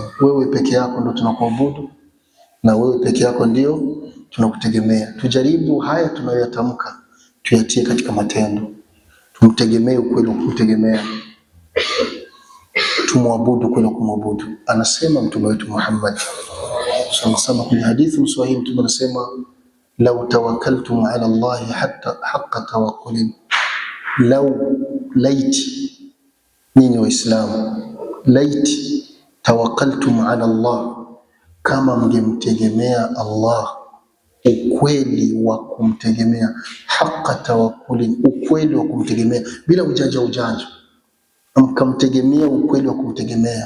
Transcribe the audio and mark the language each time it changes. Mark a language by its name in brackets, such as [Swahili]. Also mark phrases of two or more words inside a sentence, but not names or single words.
[Swahili] Wewe peke yako ndio tunakuabudu, na wewe peke yako ndio tunakutegemea. Tujaribu haya tunayoyatamka tuyatie katika matendo. Tumtegemee ukweli wa kumtegemea, tumwabudu kweli kumwabudu. Anasema mtume wetu Muhammad [Arabic] صلى الله عليه وسلم [Swahili] kwenye hadithi mswahili, mtume anasema [Arabic] لو توكلتم على الله حتى حق توكله, [Swahili] laiti nyinyi Waislamu, laiti [Arabic] توكلتم على الله, [Swahili] kama mngemtegemea Allah ukweli wa kumtegemea, [Arabic] حق توكله, [Swahili] ukweli wa kumtegemea bila ujanja, mkamtegemea ukweli wa kumtegemea.